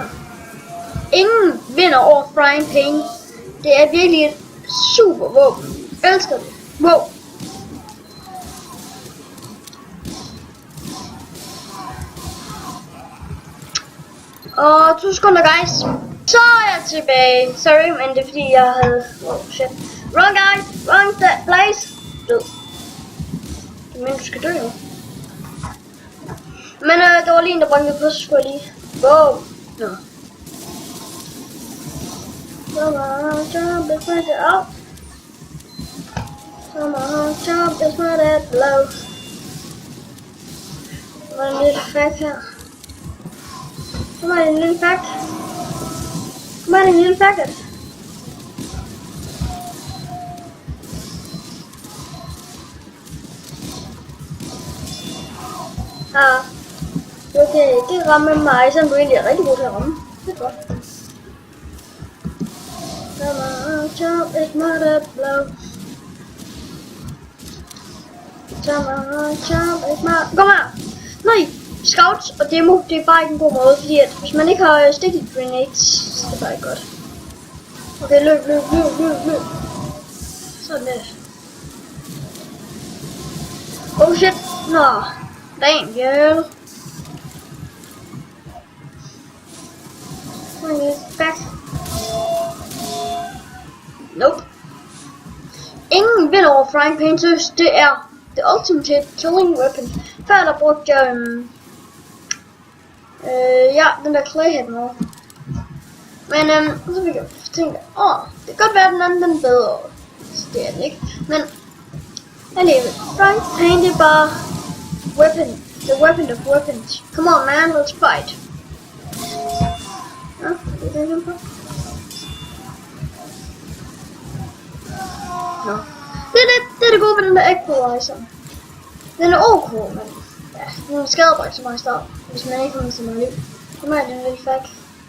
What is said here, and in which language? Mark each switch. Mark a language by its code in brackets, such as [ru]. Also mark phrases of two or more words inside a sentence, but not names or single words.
[da] Ingen vinder over Frying Pan. Det er virkelig et super våben. Elsker det. Wow. Og 2 sekunder, guys. Så er jeg tilbage. Sorry, men det er fordi jeg havde... [en] Oh shit. Wrong guy. Wrong place. [da] Død. Men du skal dø jo. Men der var lige en der brændte på, så skulle jeg lige... Wow. Nå. [en] Tomahawk chop, it's not that out. Tomahawk chop, it's not that low. [da] Der var en lille fact her. Kom her, en lille fact. Ah. Okay, det rammer mig, så du egentlig er rigtig god til at ramme. Det er godt. [en] Tomahawk chop, it's not that low. Tomahawk chop, it's not... [da] Kom her! Nej! Scouts og demo, det er bare ikke en god måde, fordi at hvis man ikke har [en] sticky grenades, [da] så det er bare ikke godt. Okay, løb. Sådan der. [en] Oh shit! Nå! Damn, girl! Back. Nope. [da] Ingen vinder over Frying Pan, så det er [en] the ultimate killing weapon. [da] Før der brugte jeg ja, den der clayhead med. Men så fik jeg tænkt, det kan godt være den anden den er bedre. Så det er den ikke. Men alligevel, Frying Pan det er bare weapon. [en] The weapon of weapons. Come on man, let's fight. [da] Ja, det er den på. Nå. Det er det gode ved den der equalizer. Den er ok, men ja, den skader bare ikke så meget i starten, hvis man ikke har så meget liv.